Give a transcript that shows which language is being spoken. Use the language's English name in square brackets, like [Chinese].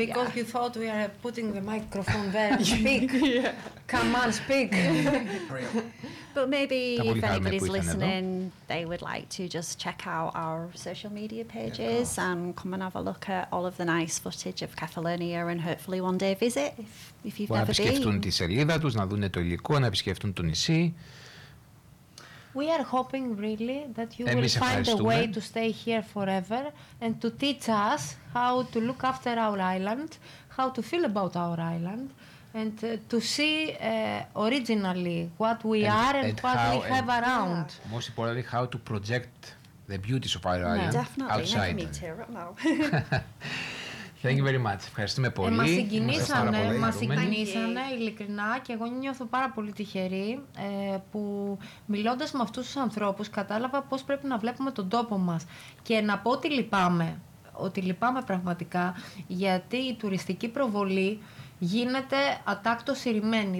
[English] Because you thought we are putting the microphone there. Speak. Come on, speak. But maybe if anybody's listening, they would like to just check out our social media pages and come and have a look at all of the nice footage of Catalonia, and hopefully one day visit. [Greek] Να επισκεφτούν τη σελίδα τους, να δουν το υλικό, να επισκεφτούν το νησί. [English] We are hoping really that you will find a way to stay here forever and to teach us how to look after our island, how to feel about our island and to see originally what we are and what we have around. Most importantly, how to project the beauties of our island outside. Thank you very much. [Greek] Ευχαριστούμε πολύ. Μας συγκινήσανε ειλικρινά, και εγώ νιώθω πάρα πολύ τυχερή που μιλώντας με αυτούς τους ανθρώπους κατάλαβα πώς πρέπει να βλέπουμε τον τόπο μας. Και να πω ότι λυπάμαι, πραγματικά, γιατί η τουριστική προβολή γίνεται ατάκτο συρριμένη.